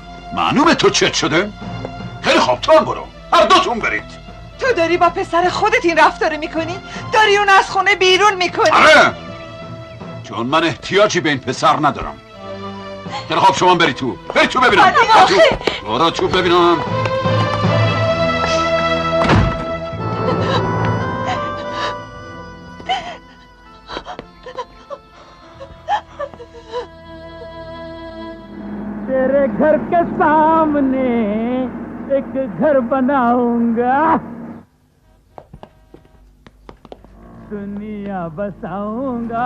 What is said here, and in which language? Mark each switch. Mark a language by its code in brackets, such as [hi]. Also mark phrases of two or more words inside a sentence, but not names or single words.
[fa] معلومه تو چت شده؟ خیلی خوب، تو هم برو. هر دوتون برید. تو داری با پسر خودت این رفتاره میکنی؟ داری اون از خونه بیرون میکنی؟ آره، چون من احتیاجی به این پسر ندارم. خیلی خوب، شما برید تو ببینم. برو تو ببینم. [hi] तेरे घर के सामने एक घर बनाऊंगा, दुनिया बसाऊंगा।